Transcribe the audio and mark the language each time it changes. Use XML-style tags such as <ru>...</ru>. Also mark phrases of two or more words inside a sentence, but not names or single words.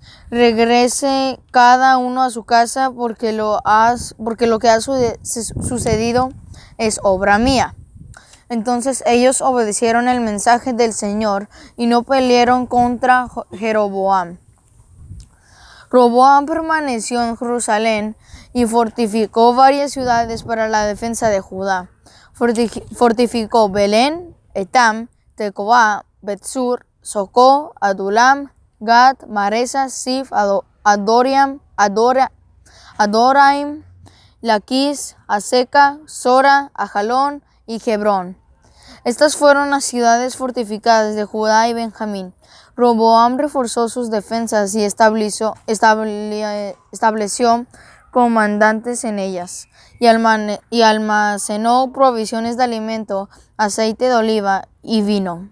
<es>Regrese cada uno a su casa porque lo que ha sucedido es obra mía. Entonces ellos obedecieron el mensaje del Señor y no pelearon contra Jeroboam. Roboam permaneció en Jerusalén y fortificó varias ciudades para la defensa de Judá. Fortificó Belén, Etam, Tecoa, Betsur, Socó, Adulam, Gad, Maresa, Sif, Adoraim, Laquis, Aseca, Sora, Ajalón y Hebrón. Estas fueron las ciudades fortificadas de Judá y Benjamín. Roboam reforzó sus defensas y estableció comandantes en ellas, y almacenó provisiones de alimento, aceite de oliva y vino.</es>